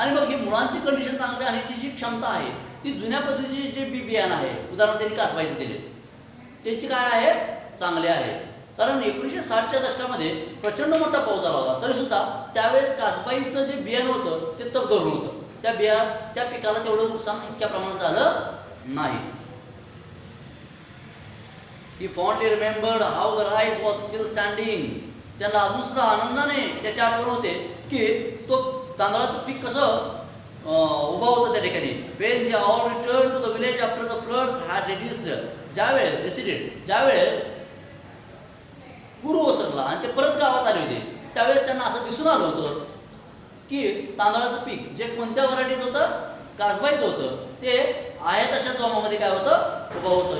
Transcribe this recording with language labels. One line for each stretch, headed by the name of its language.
Marathi: आणि मग ही मुळांची कंडिशन चांगली आणण्याची जी क्षमता आहे ती जुन्या पद्धतीची जे बियाणं आहे, उदाहरण त्यांनी कासबाईचं दिले, त्याची काय आहे, चांगले आहे. कारण 1960च्या दशकामध्ये प्रचंड मोठा पाऊस झाला होता, तरी सुद्धा त्यावेळेस कासबाईचं जे बियाणं होतं ते तग धरून होतं. त्या पिकाला तेवढं नुकसान इतक्या प्रमाणात झालं नाही.
English: He fondly remembered how the rice was still standing.
Marathi: त्याला अजून सुद्धा आनंदाने त्याची आठवण होते की तो तांदळाचं पीक कसं उभा होतं त्या ठिकाणी.
English: when they all return to the village after the floods had reduced,
Marathi: ज्यावेळेस पूर ओसरला आणि ते परत गावात आले होते त्यावेळेस त्यांना असं दिसून आलं होतं की तांदळाचं पीक जे कोणत्या व्हरायटीचं होतं, कासबाईचं होतं, ते आहे तशा जोमामध्ये काय होतं, उभं होतं.